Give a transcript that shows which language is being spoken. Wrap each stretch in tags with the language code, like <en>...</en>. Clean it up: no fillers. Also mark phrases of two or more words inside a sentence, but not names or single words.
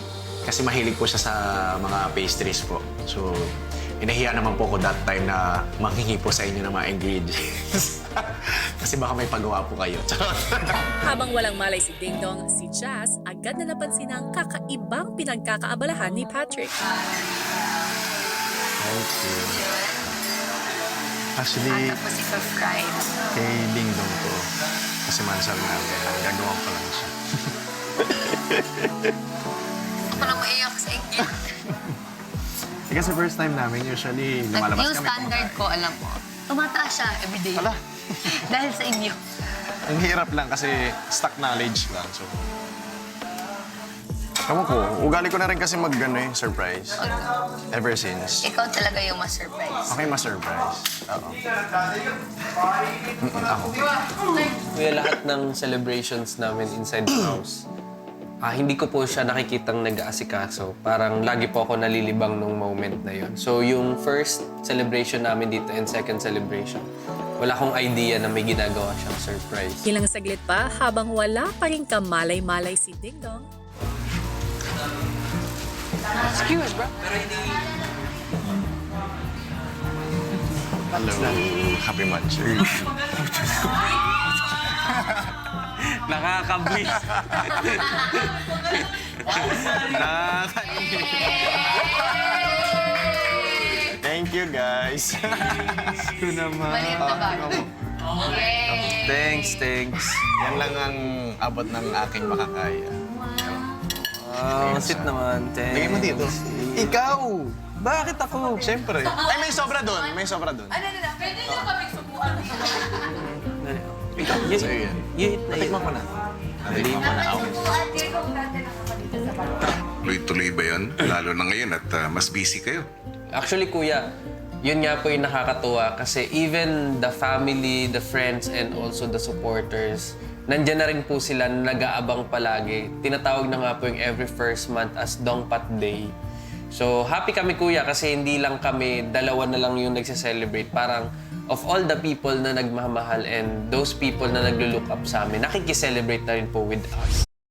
<tl>Kasi mahilig po siya sa mga pastries po. So, inahiya naman po ko</tl> <en>that time</en> <tl>na manghingi po sa inyo ng mga ingredients. Kasi baka may pagawa po kayo. Habang walang malay si Ding Dong, si Jazz agad na napansin ang kakaibang pinagkakaabalahan ni Patrick.</tl> <en>Thank you. Actually,</en> <tl>Tapos ipa-fried. kay Ding Dong to. Kasi mansal namin. Gagawa ko lang siya. Ako na maiyak sa inyo. Kasi</tl> <en>first time</en> <tl>namin, usually lumalabas Yung kami. standard ko, alam mo, tumataas siya everyday. Ala. Dahil sa inyo. Ang hirap lang kasi</tl> <en>stock knowledge</en> <tl>lang. So, ewan ko, ugali ko na rin kasi surprise.</tl> <en>Ever since.</en> <tl>Ikaw talaga yung ma-surprise. Okay, ma-surprise. Oo. Ako. Kuya, lahat ng celebrations namin</tl> <en>inside the house,</en> <tl>hindi ko po siya nakikitang nag-aasikaso. Parang lagi po ako nalilibang nung moment na yon. So yung</tl> <en>first celebration</en> <tl>namin dito</tl> <en>and second celebration,</en> <tl>wala akong idea na may ginagawa siyang surprise. Ilang saglit pa habang wala pa rin kamalay-malay si Ding Dong, Hello.</tl> <en>Happy Monday. Nakakabwis. Thank you, guys.</en> <tl>Ito naman. Maliit na bago. Thanks. Yan lang ang abot ng aking makakaya. Wow, sweet naman. Thanks. Lagay mo dito. Ikaw! Bakit ako? Siyempre. Ay, may sobra doon. May sobra doon. Pwede nyo kami subukan. Ikaw. Sa'yo yan.</tl> <en>You eat</en> <tl>na yun. Tikman ko na. Tikman ko na ako. Tuloy-tuloy ba yan? Lalo na ngayon at mas busy kayo. Actually, kuya, yun nga po yung nakakatuwa kasi</tl> <en>even the family, the friends, and also the supporters,</en> <tl>nandyan na rin po sila na nag-aabang palagi. Tinatawag na nga po yung</tl> <en>every first month as Dongpat Day.</en> <tl>So, happy kami, kuya, kasi hindi lang kami, dalawa na lang yung nagse-celebrate. Parang</tl> <en>of all the people</en> <tl>na nagmamahal</tl> <en>and those people</en> <tl>na naglo-</tl> <en>look up</en> <tl>sa amin, nakikiselebrate na rin po</tl> <en>with us.</en>